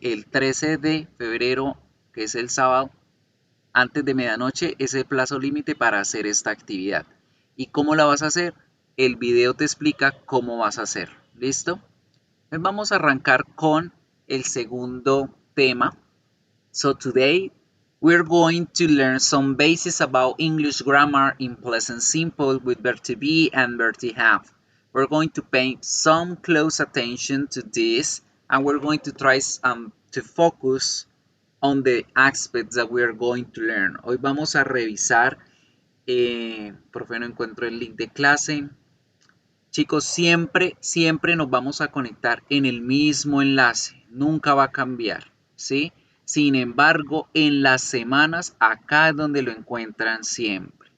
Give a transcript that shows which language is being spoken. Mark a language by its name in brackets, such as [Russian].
[Spanish] El 13 de febrero, que es el sábado, antes de medianoche es el plazo límite para hacer esta actividad. ¿Y cómo la vas a hacer? El video te explica cómo vas a hacer. ¿Listo? Pues vamos a arrancar con el segundo tema. [English] So today we're going to learn some basics about English grammar in present simple with verb to be and verb to have. We're going to pay some close attention to this and we're going to try to focus on the aspects that we are going to learn. [Spanish] Hoy vamos a revisar, profe, no encuentro el link de clase. Chicos, siempre nos vamos a conectar en el mismo enlace, nunca va a cambiar, ¿sí? Sin embargo, en las semanas, acá es donde lo encuentran siempre.